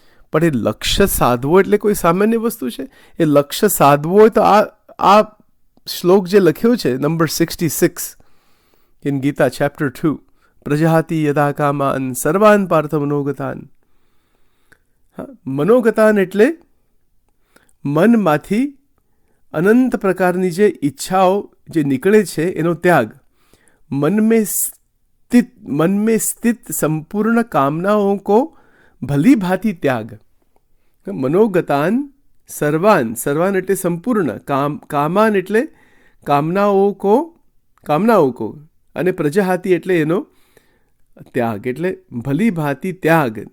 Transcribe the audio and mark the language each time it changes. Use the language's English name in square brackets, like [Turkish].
[Gujarati] પણ એ લક્ષ્ય સાધવો એટલે કોઈ સામાન્ય વસ્તુ છે? એ લક્ષ્ય સાધવો હોય તો આ શ્લોક જે લખ્યો છે નંબર 66 ઇન ગીતા ચેપ્ટર 2, [Sanskrit] પ્રજાતિ યદા કામાન સર્વાન પાર્થ મનોગતાન. [Gujarati] મનોગતાન એટલે મનમાંથી અનંત પ્રકારની જે ઈચ્છાઓ જે નીકળે છે એનો ત્યાગ. [Hindi] मन में स्थित संपूर्ण कामनाओं को भली भांति त्याग. [Gujarati] मनोगतान सर्वान એટલે સંપૂર્ણ, કામાન એટલે કામનાઓ કો અને પ્રજાહાતિ એટલે એનો ત્યાગ, એટલે ભલી ભાંતિ ત્યાગ.